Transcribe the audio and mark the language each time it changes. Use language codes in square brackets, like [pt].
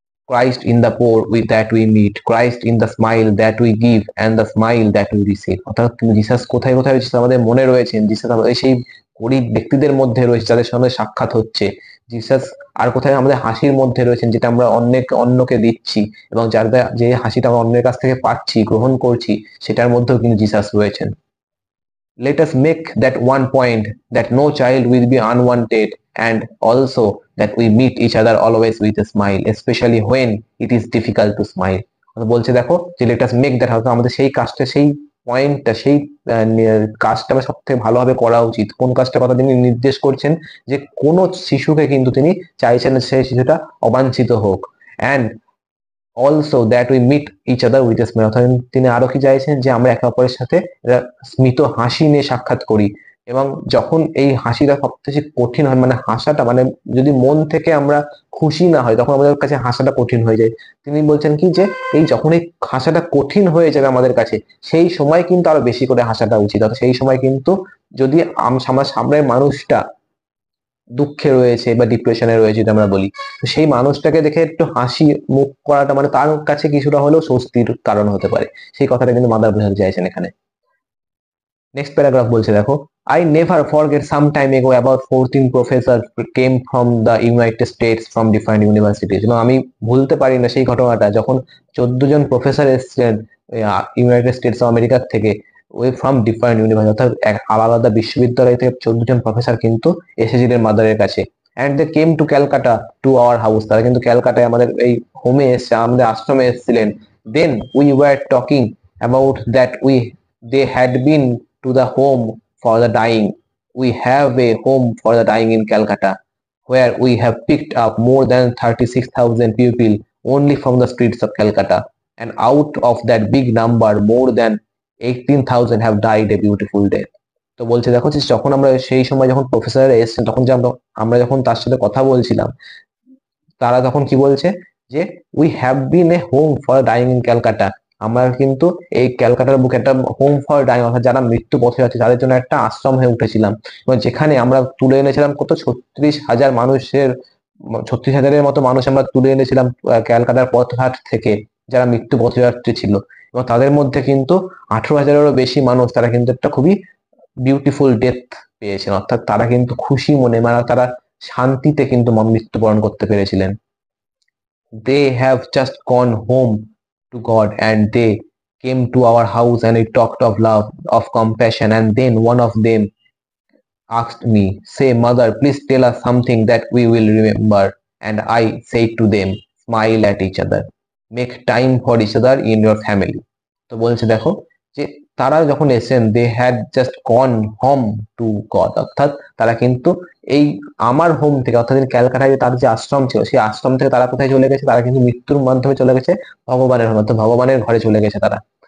[en] Christ in the poor with that we meet, Christ in the smile that we give and the smile that we receive। [bn] অর্থাৎ কিন্তু Jesus কোথায় কোথায় রয়েছে আমাদের মনে রয়েছেন, জিসাস আমাদের সেই গরিব ব্যক্তিদের মধ্যে রয়েছে যাদের সঙ্গে সাক্ষাৎ হচ্ছে, জিসাস আর কোথায় আমাদের হাসির মধ্যে রয়েছেন যেটা আমরা অন্যকে দিচ্ছি, এবং যার যে হাসিটা আমরা অন্যের কাছ থেকে পাচ্ছি গ্রহণ করছি সেটার মধ্যেও কিন্তু জিসাস রয়েছেন। [en] Let us make that one point that no child will be unwanted, and also that we meet each other always with a smile, especially when it is difficult to smile। [bn] বলছে দেখো যে [en] let us make that, [bn] হয়তো আমাদের সেই কাজটা, সেই পয়েন্টটা, সেই কাজটা সব থেকে ভালোভাবে করা উচিত। কোন কাজটার কথা তিনি নির্দেশ করছেন? যে কোনো শিশুকে কিন্তু তিনি চাইছেন সেই শিশুটা অবাঞ্ছিত হোক, [en] and also that we meet each other with a smile. [bn] অর্থাৎ তিনি আরো কি চাইছেন? যে আমরা একে অপরের সাথে স্মিত হাসি নিয়ে সাক্ষাৎ করি, এবং যখন এই হাসিটা সবচেয়ে কঠিন হয়, মানে হাসাটা, মানে যদি মন থেকে আমরা খুশি না হয় তখন আমাদের কাছে হাসাটা কঠিন হয়ে যায়। তিনি বলছেন কি যে এই যখন এই হাসাটা কঠিন হয়ে যাবে আমাদের কাছে, সেই সময় কিন্তু আরো বেশি করে হাসাটা উচিত। অর্থাৎ সেই সময় কিন্তু যদি আমার সামনের মানুষটা দুঃখে রয়েছে বা ডিপ্রেশনে রয়েছে যদি আমরা বলি, তো সেই মানুষটাকে দেখে একটু হাসি মুখ করাটা মানে তার কাছে কিছুটা হলেও স্বস্তির কারণ হতে পারে। সেই কথাটা কিন্তু মাদার বোঝাতে চাইছেন এখানে। নেক্সট প্যারাগ্রাফ বলছে দেখো, [en] I never forget some time ago about 14 professors came from the United States from different universities। [bn] এবং আমি ভুলতে পারি না সেই ঘটনাটা যখন 14 জন প্রফেসর এসেছিলেন ইউনাইটেড স্টেটস অফ আমেরিকার থেকে, ওই [en] from different university, [bn] অর্থাৎ আলাদা আলাদা বিশ্ববিদ্যালয় থেকে 14 জন প্রফেসর কিন্তু এসেছিলেন মাদারের কাছে। [en] And they came to Calcutta to our house. [bn] তারা কিন্তু ক্যালকাটায় আমাদের এই হোমে এসছে, আমাদের আশ্রমে এসেছিলেন। [en] Then we were talking about that they had been to the home for the dying. We have a home for the dying in Calcutta, where we have picked up more than 36,000 people only from the streets of Calcutta, and out of that big number more than 18,000 have died a beautiful death। [bn] তো বলছে দেখো যে যখন আমরা সেই সময় যখন প্রফেসররা এসেছেন তখন যে আমরা যখন তার সাথে কথা বলছিলাম, তারা তখন কি বলছে যে [en] We have been a home for dying in Calcutta. [bn] আমরা কিন্তু এই ক্যালকাটার বুকে একটা [en] home for dying, [bn] অর্থাৎ যারা মৃত্যু পথে আছে তাদের জন্য একটা আশ্রম হয়ে উঠেছিলাম, এবং যেখানে আমরা তুলে এনেছিলাম কত 36,000 মানুষের, 36,000-এর মতো মানুষ আমরা তুলে এনেছিলাম ক্যালকাটার পথঘাট থেকে, যারা মৃত্যু পথযাত্রী ছিল। এবং তাদের মধ্যে কিন্তু 18,000-এরও বেশি মানুষ তারা কিন্তু একটা খুবই [en] beautiful death [bn] পেয়েছেন, অর্থাৎ তারা কিন্তু খুশি মনে, মানে তারা শান্তিতে কিন্তু মৃত্যুবরণ করতে পেরেছিলেন। [en] They have just gone home to God, and they came to our house and we talked of love, of compassion, and then one of them asked me, say mother, please tell us something that we will remember। And I said to them, smile at each other, make time for each other in your family। [bn] তো বলছে দেখো যে তারা যখন এসেছেন, [en] they had just gone home to God, [bn] অর্থাৎ তারা কিন্তু এই আমার হোম থেকে, অর্থাৎ ক্যালকাটায় তার যে আশ্রম ছিল সেই আশ্রম থেকে তারা কোথায় চলে গেছে? তারা কিন্তু মৃত্যুর মাধ্যমে চলে গেছে ভগবানের হোম, অর্থাৎ ভগবানের ঘরে চলে গেছে তারা।